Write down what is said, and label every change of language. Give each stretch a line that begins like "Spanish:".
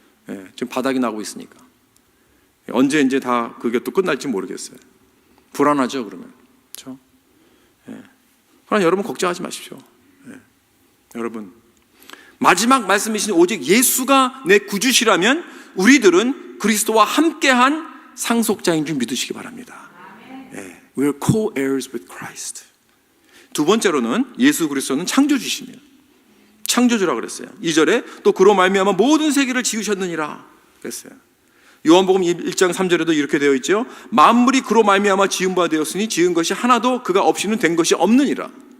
Korean: 예, 지금 바닥이 나고 있으니까 언제 이제 다 그게 또 끝날지 모르겠어요. 불안하죠. 그러면 그렇죠? 예. 그러나 여러분 걱정하지 마십시오. 예. 여러분 마지막 말씀이신 오직 예수가 내 구주시라면 우리들은 그리스도와 함께한 상속자인 줄 믿으시기 바랍니다.
English: 예, we're co-heirs with Christ.
Korean: 두 번째로는 예수 그리스도는 창조주십니다. 창조주라 그랬어요. 2절에 또 그로 말미암아 모든 세계를 지으셨느니라 그랬어요. 요한복음 1장 3절에도 이렇게 되어 있죠. 만물이 그로 말미암아 지은 바 되었으니 지은 것이 하나도 그가 없이는 된 것이 없느니라.